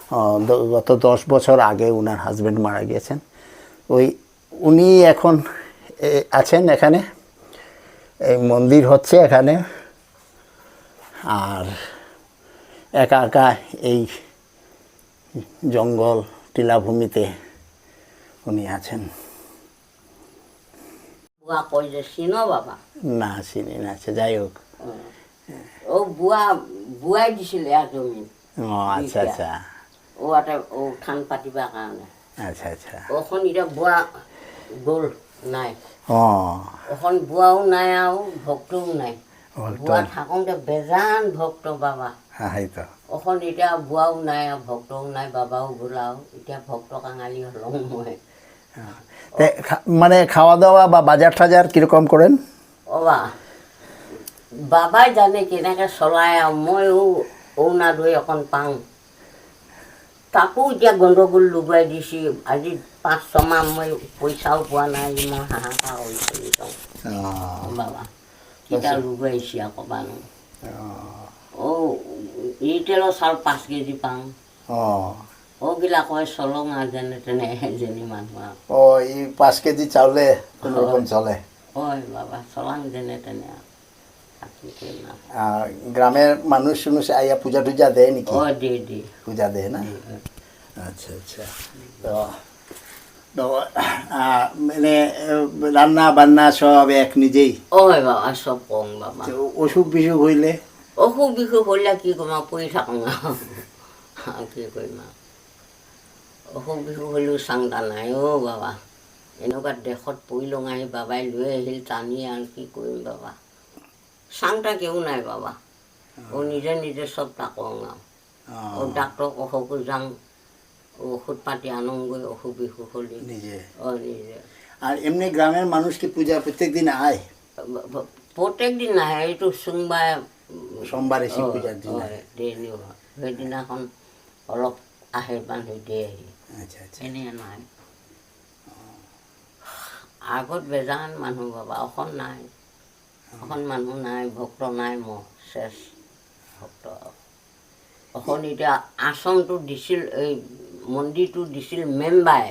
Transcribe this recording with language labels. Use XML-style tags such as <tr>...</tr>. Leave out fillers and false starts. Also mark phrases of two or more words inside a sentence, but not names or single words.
<bn>গত 10 বছর আগে ওনার হাজবেন্ড মারা গিয়েছেন ওই উনি এখন আছেন এখানে, এই মন্দির হচ্ছে এখানে, আর একা একা এই জঙ্গল টিলাভূমিতে উনি আছেন।</bn> <as>বুয়া কই যে চিনো বাবা?</as> <bn>না চিনি না, আচ্ছা যাই হোক।</bn> <as>ও বুৱাই দিছিলে ইয়াৰ জমিন।</as> <bn>আচ্ছা আচ্ছা</bn> <as>ও এটা ও থান পাতিবৰ কাৰণে।</as> <bn>আচ্ছা আচ্ছা</bn> <as>ওখন এতিয়া বুৱা গ'ল নাই। অঁ ওখন বুৱাও নাই আৰু ভক্তও নাই। ভক্ত বুৱা থাকোঁতে বেজান ভক্ত বাবা। হয়তো ওখন এতিয়া বুৱাও নাই আৰু ভক্তও নাই, বাবাও গ'ল আৰু এতিয়া ভক্ত কাঙালি হলওঁ মই।</as> <bn>মানে খাওয়া দাওয়া বা বাজার টাজার কিরকম করেন?</bn> <as>বাবাই জানে কেনেকৈ চলাই আৰু ময়ো অৰুণাদৈ অকণ পাওঁ। তাকো এতিয়া গণ্ডগোল লুগুৱাই দিছে। আজি 5-6 মাহ মই পইচাও পোৱা নাই, মই হাহাকাৰ কৰি চলি যাওঁ বাবা। কেইটা লুগুৱাইছে আকৌ মানুহ। ৰিটেইলৰ চাউল 5 কেজি পাওঁ। ওগিলা কয় চলং আৰু যেনে তেনে এজনী মানুহ আৰু।</as> <bn>এই 5 কেজি চাউলে কোনো রকম চলে?</bn> <as>হয় বাবা, চলাং যেনে তেনে আৰু।</as> <bn>গ্রামের মানুষ আইয়া পূজা টুজা দেয় নাকি? দে পূজা দেয় না? আচ্ছা আচ্ছা। তো মানে রান্না বান্না সব এক নিজেই?</bn> <as>হয় বাবা, সব কম বাবা।</as> <bn>অসুখ বিসুখ হইলে?</bn> <as>অসুখ বিসুখ হইলে কি কৰিম আৰু, পৰি থাকোঁ আৰু কি কৰিম আৰু। অসুখ বিসুখ হ'লেও চাংটা নাই বাবা। এনেকুৱা দেশত পৰি লঙাই বাবাই লৈ আহিল টানি, আৰু কি কৰিম বাবা। চাংটা কেউ নাই বাবা। নিজে নিজে সব তাকোঁ আৰু ডাক্তৰক অসুখো যাওঁ, ওষুধ পাতি আনোগৈ অসুখ বিসুখ হ'লে নিজে। নিজে।</as> <bn>আর এমনি গ্রামের মানুষ কি পূজা প্রত্যেক দিন আয়?</bn> <as>প্ৰত্যেক দিন নাহে, এইটো সোমবাৰে</as> <bn>সোমবারে শিব পূজার দিন আয়।</bn> <as>সেইদিনাখন অলপ আহে মানুহ দিয়ে আহি।</as> <bn>আচ্ছা আচ্ছা।</bn> <as>এনে নাই। আগত বেজান মানুহ বাবা, অখন নাই। অখন মানুহ নাই, ভক্ত নাই, মই শেষ ভক্ত। অখন এতিয়া আসনটো দিছিল, এই মন্দিৰটো দিছিল মেম্বাৰে।</as>